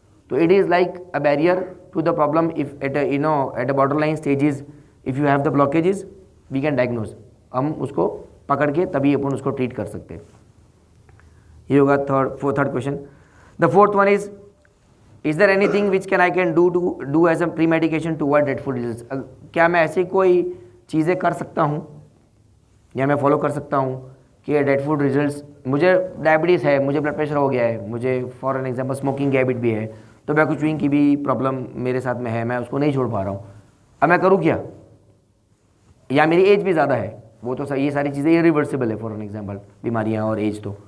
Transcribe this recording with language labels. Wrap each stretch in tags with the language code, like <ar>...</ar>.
<en>تو it is like a barrier to the problem if at a border line stages if you have the blockages we can diagnose.</en> <ur>ہم اس کو پکڑ کے تبھی اپن اس کو ٹریٹ کر سکتے ہیں. یہ ہوگا third question.</ur> <en>The fourth one is there anything which can I can do as a pre medication toward dead food results.</en> <ur>کیا میں ایسی کوئی چیزیں کر سکتا ہوں یا میں فالو کر سکتا ہوں کہ ڈیڈ فوڈ ریزلٹس, مجھے ڈائبٹیز ہے, مجھے بلڈ پریشر ہو گیا ہے, مجھے فار این ایگزامپل اسموکنگ کی ہیبٹ بھی ہے, ٹوبیکو چوئنگ کی بھی پرابلم میرے ساتھ میں ہے, میں اس کو نہیں چھوڑ پا رہا ہوں, اب میں کروں کیا, یا میری ایج بھی زیادہ ہے, وہ تو یہ ساری چیزیں irreversible ہے فار این ایگزامپل بیماریاں اور ایج.</ur>